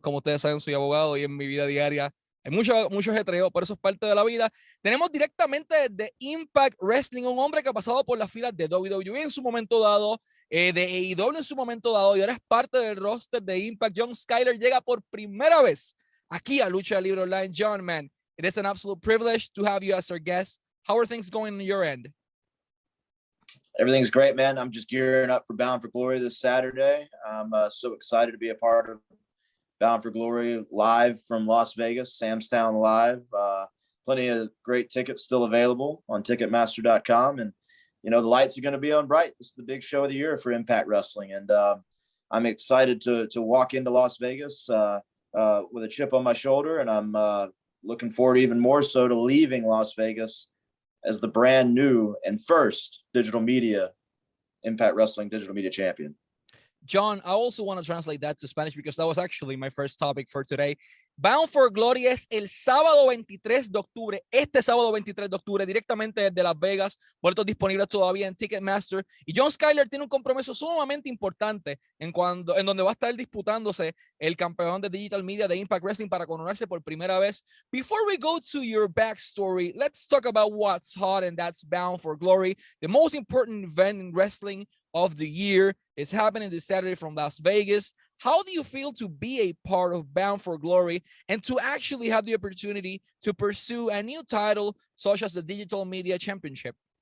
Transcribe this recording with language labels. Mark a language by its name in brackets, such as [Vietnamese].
[Spanish] Como ustedes saben, soy abogado y en mi vida diaria hay mucho ajetreo, pero eso es parte de la vida. Tenemos directamente de Impact Wrestling, un hombre que ha pasado por las filas de WWE en su momento dado, de AEW en su momento dado, y ahora es parte del roster de Impact. John Skyler llega por primera vez aquí a Lucha Libre Online. [English] John, man, it is an absolute privilege to have you as our guest. How are things going on your end? Everything's great, man. I'm just gearing up for Bound for Glory this Saturday. I'm so excited to be a part of Bound for Glory live from Las Vegas, Sam's Town Live. Plenty of great tickets still available on Ticketmaster.com. And, you know, the lights are going to be on bright. This is the big show of the year for Impact Wrestling. And I'm excited to walk into Las Vegas with a chip on my shoulder. And I'm looking forward even more so to leaving Las Vegas as the brand new and first digital media Impact Wrestling digital media champion. John, I also want to translate that to Spanish because that was actually my first topic for today. [Spanish] Bound for Glory es el sábado 23 de octubre, este sábado 23 de octubre, directamente desde Las Vegas, boletos disponibles todavía en Ticketmaster. Y John Skyler tiene un compromiso sumamente importante en donde va a estar disputándose el campeón de Digital Media de Impact Wrestling para coronarse por primera vez. [English] Before we go to your backstory, let's talk about what's hot, and that's Bound for Glory, the most important event in wrestling of the year. Is happening this Saturday from Las Vegas. How do you feel to be a part of Bound for Glory and to actually have the opportunity to pursue a new title such as the Digital Media Championship?